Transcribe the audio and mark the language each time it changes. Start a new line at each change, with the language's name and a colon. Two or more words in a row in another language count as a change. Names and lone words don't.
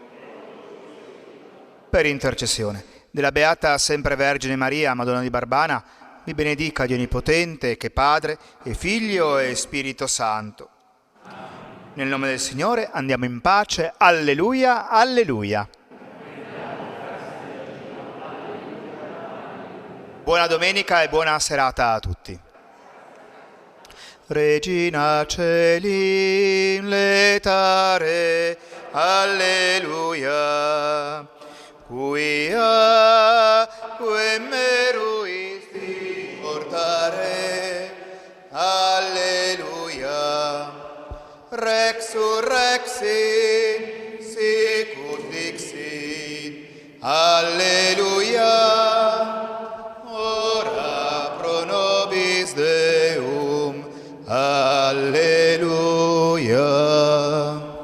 Italian: Per intercessione della Beata Sempre Vergine Maria, Madonna di Barbana, vi benedica Dio Onnipotente, che è Padre e Figlio e Spirito Santo. Nel nome del Signore andiamo in pace. Alleluia, alleluia. Buona domenica e buona serata a tutti.
Latin: Regina Celi letare, alleluia, quia meruisti portare, alleluia, rex surrexit, sicut dixit, alleluia, ora pro nobis Deum, alleluia.